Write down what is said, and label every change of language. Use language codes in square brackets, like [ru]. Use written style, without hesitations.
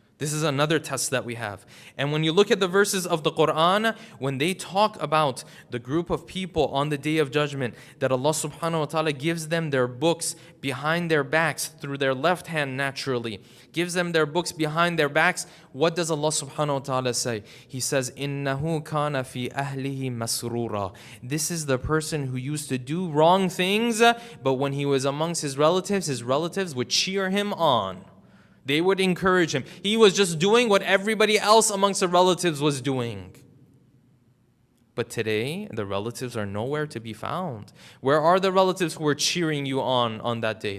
[en] This is another test that we have. And when you look at the verses of the Quran, when they talk about the group of people on the Day of Judgment, that Allah subhanahu wa ta'ala gives them their books behind their backs, through their left hand naturally, gives them their books behind their backs, what does Allah subhanahu wa ta'ala say? He says, [ar] إِنَّهُ كَانَ فِي أَهْلِهِ مَسْرُورًا. [en] This is the person who used to do wrong things, but when he was amongst his relatives would cheer him on. They would encourage him. He was just doing what everybody else amongst the relatives was doing. But today, the relatives are nowhere to be found. Where are the relatives who were cheering you on that day?